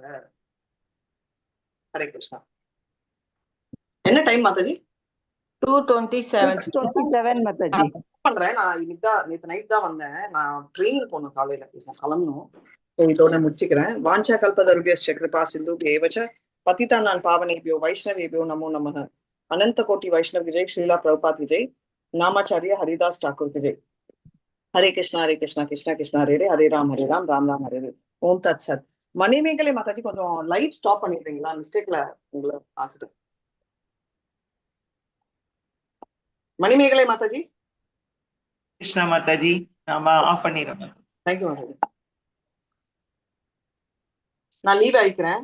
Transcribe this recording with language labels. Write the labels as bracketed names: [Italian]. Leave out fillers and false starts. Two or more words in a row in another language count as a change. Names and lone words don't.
[Sanskrit] हरे कृष्णा. [Tamil] என்ன டைம் மாதாஜி? 2:27 மாதாஜி. பண்றேன். நான் இன்னைக்கு நேற்று நைட் தான் வந்தேன். நான் ட்ரெயினிங் போகணும், காலையில கிளம்பணும். இதோட முடிச்சுக்கிறேன். [Sanskrit] वाञ्छा कल्पतरुभ्यश्च कृपा सिन्धुभ्य एव च पतितानां पावनेभ्यो वैष्णवेभ्यो नमो नमः. अनंत कोटि वैष्णव विजय श्रीला प्रभुपाद विजय नामाचार्य हरिदास ठाकुर विजय. हरे कृष्णा कृष्णा कृष्णा हरे हरे राम राम राम हरे हरे. ॐ तत् सत्. [Tamil] மணிமேகலை மாதாஜி கொஞ்சம் [English] live stop [Tamil] பண்ணிடுறீங்களா? மிஸ்டேக்ல உங்களை ஆகிட்டு. மணிமேகலை மாதாஜி. கிருஷ்ணா மாதாஜி நாம ஆஃப் பண்ணிடுறோம். தேங்க்யூ மாதாஜி. நான் லீவ் ஆயிக்கிறேன்.